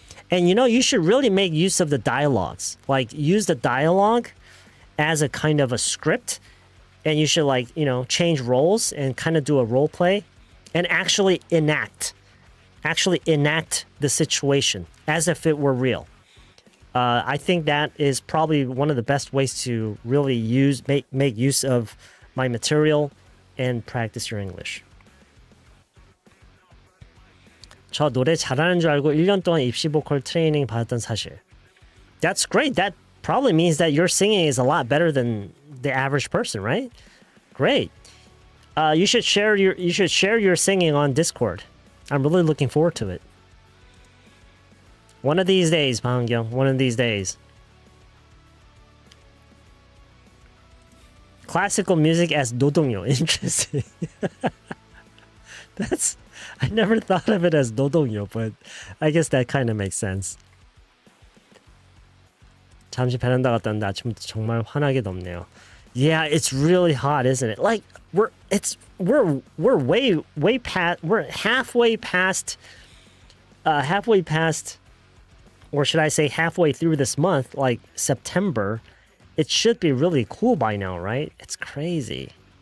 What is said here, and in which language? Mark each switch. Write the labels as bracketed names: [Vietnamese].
[English] And you should really make use of the dialogues. Like, use the dialogue as a kind of a script, and you should change roles and kind of do a role play and actually enact the situation as if it were real. I think that is probably one of the best ways to really make use of my material and practice your English. [Korean] 저 노래 잘하는 줄 알고 1년 동안 입시 보컬 트레이닝 받았던 사실. [English] That's great. That probably means that your singing is a lot better than the average person, right? Great. You should share your singing on Discord. I'm really looking forward to it. One of these days, Pangyong. One of these days. Classical music as 노동요. Interesting. I never thought of it as 노동요, but I guess that kind of makes sense. [Korean] 잠시 베란다 갔다 왔는데 아침부터 정말 환하게 덥네요. [English] Yeah, it's really hot, isn't it? Like we're halfway past, or should I say halfway through this month, like September. It should be really cool by now, right? It's crazy.